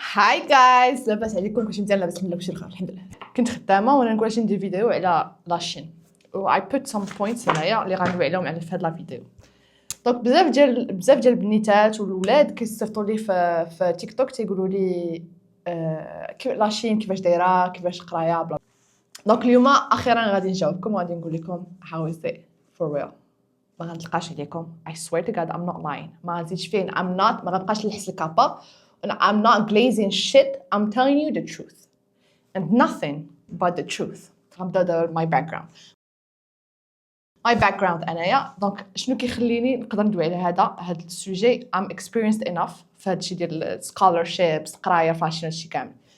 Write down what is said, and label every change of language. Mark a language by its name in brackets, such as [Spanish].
[Arabic] هاي جايز، لاباس عليكم؟ كلشي مزيان؟ لاباس من كلشي بخير الحمد لله. كنت خدامه وانا نقول شي ندير فيديو على لاشين و [English] I put some points [Arabic] هنايا اللي غندوي عليهم على في هاد لا فيديو. دونك بزاف ديال البنيتات والولاد كيصيفطوا لي في تيك توك تيقولوا لي لاشين كيفاش دايره كيفاش قرايه بلا. دونك اليوم اخيرا غادي نجاوبكم وغادي نقول لكم [English] how is it for real. [Arabic] ما غنتلقاش عليكم [English] I swear to God I'm not lying. [Arabic] ما غنزيدش فين [English] I'm not، [Arabic] ما غنبقاش نحس الكابا. [English] I'm not glazing shit. I'm telling you the truth and nothing but the truth. [Arabic] غنبدا [English] my background. My background [Arabic] انايا دونك شنو كيخليني نقدر ندوي على هذا السوجي. [English] I'm experienced enough [Arabic] في هادشي ديال scholarships قرايه فاشن هادشي كامل.